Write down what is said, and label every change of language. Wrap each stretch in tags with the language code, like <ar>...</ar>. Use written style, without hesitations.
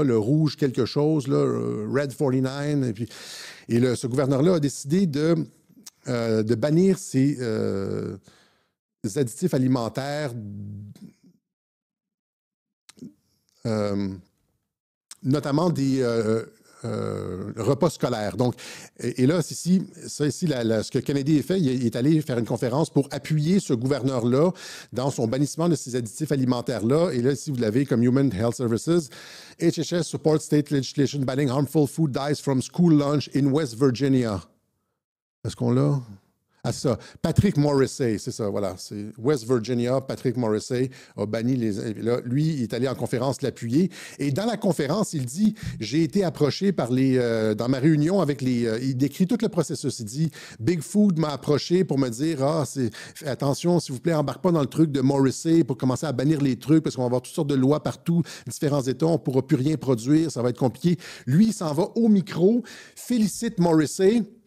<fr>Le rouge quelque chose, là, Red 49. Ce gouverneur-là a décidé de bannir ces additifs alimentaires notamment des repas scolaires. Donc, et là, ce que Kennedy a fait, il est allé faire une conférence pour appuyer ce gouverneur-là dans son bannissement de ces additifs alimentaires-là. Et là, ici, vous l'avez comme Human Health Services.</fr> <en>HHS supports state legislation banning harmful food dyes from school lunch in West Virginia.</en> <fr>Est-ce qu'on l'a? Ah, c'est ça. Patrick Morrissey, c'est ça, voilà. C'est West Virginia, Patrick Morrissey a banni là, lui, il est allé en conférence l'appuyer. Et dans la conférence, il dit « J'ai été approché par dans ma réunion avec il décrit tout le processus. Il dit « Big Food m'a approché pour me dire « attention, s'il vous plaît, embarque pas dans le truc de Morrissey pour commencer à bannir les trucs parce qu'on va avoir toutes sortes de lois partout, différents États, on ne pourra plus rien produire, ça va être compliqué. » Lui, il s'en va au micro, félicite Morrissey.</fr>